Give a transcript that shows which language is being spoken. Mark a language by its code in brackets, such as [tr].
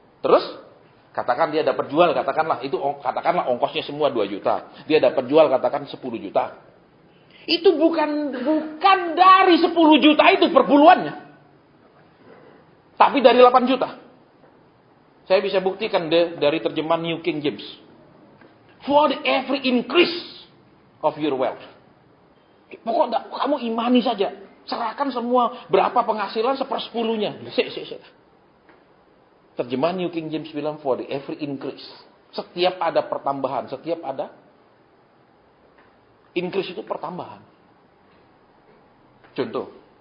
[id] Terus, katakan dia dapat jual. Katakanlah ongkosnya semua 2 juta. Dia dapat jual, katakan 10 juta. Itu bukan dari 10 juta itu perpuluhannya. Tapi dari 8 juta. Saya bisa buktikan dari terjemahan New King James. [en] For the every increase of your wealth. [id] Pokoknya kamu imani saja. Serahkan semua berapa penghasilan 1/10-nya. Terjemahan New King James bilang [en] for the every increase. [id] Setiap ada pertambahan. Setiap ada increase itu pertambahan. Contoh.